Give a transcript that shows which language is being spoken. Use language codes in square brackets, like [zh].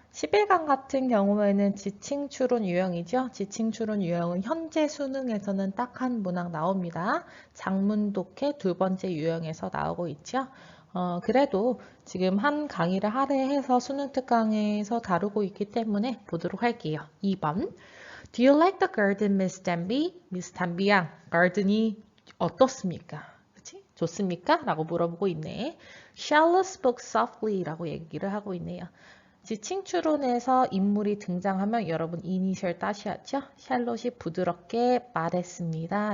[ko] 11강 같은 경우에는 지칭 추론 유형이죠. 지칭 추론 유형은 현재 수능에서는 딱 한 문항 나옵니다. 장문 독해 두 번째 유형에서 나오고 있죠. 그래도 지금 한 강의를 할애해서 수능 특강에서 다루고 있기 때문에 보도록 할게요. 2번. [en] Do you like the garden, Miss Danby? [ko] Miss Danby 양, garden이 어떻습니까? 그치? 좋습니까? 라고 물어보고 있네. [en] Charlotte spoke softly [ko] 라고 얘기를 하고 있네요. 지칭 추론에서 인물이 등장하면 여러분 이니셜 따셔야죠. 샬롯이 부드럽게 말했습니다.